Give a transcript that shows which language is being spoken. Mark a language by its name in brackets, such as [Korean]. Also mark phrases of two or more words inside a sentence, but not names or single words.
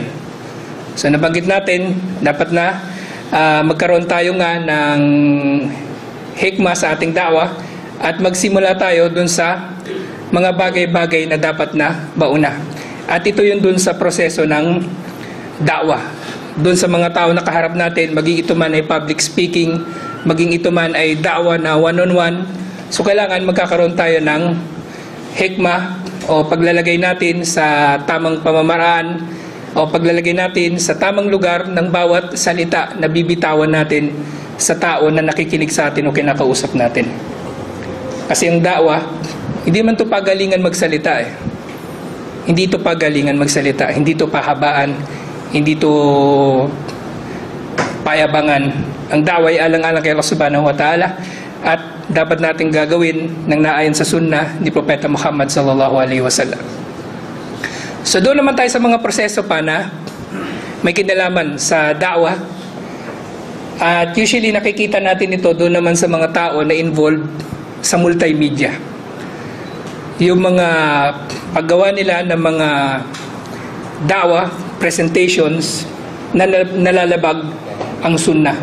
[Filipino] So nabanggit natin, dapat na magkaroon tayo nga ng hikmah sa ating da'wa at magsimula tayo dun sa mga bagay-bagay na dapat na mauna. At ito yun dun sa proseso ng da'wah. Dun sa mga tao na kaharap natin, maging ito man ay [English] public speaking, [Filipino] maging ito man ay da'wah na one-on-one. So kailangan magkakaroon tayo ng hikmah o paglalagay natin sa tamang pamamaraan o paglalagay natin sa tamang lugar ng bawat salita na bibitawan natin sa tao na nakikinig sa atin o kinakausap natin. Kasi ang da'wah, hindi man ito pagalingan magsalita eh. Hindi ito pagalingan magsalita, hindi ito pahabaan, hindi ito payabangan. Ang da'wah ay alang-alang kay Allah [Arabic] سبحانه وتعالى [Filipino] at dapat natin gagawin ng naayon sa sunnah ni Propeta Muhammad [Arabic] صلى الله عليه وسلم. [Filipino] So doon naman tayo sa mga proseso pa na may kinalaman sa da'wah. At usually nakikita natin ito doon naman sa mga tao na involved sa multimedia. Yung mga paggawa nila ng mga da'wah presentations na nalalabag ang sunnah.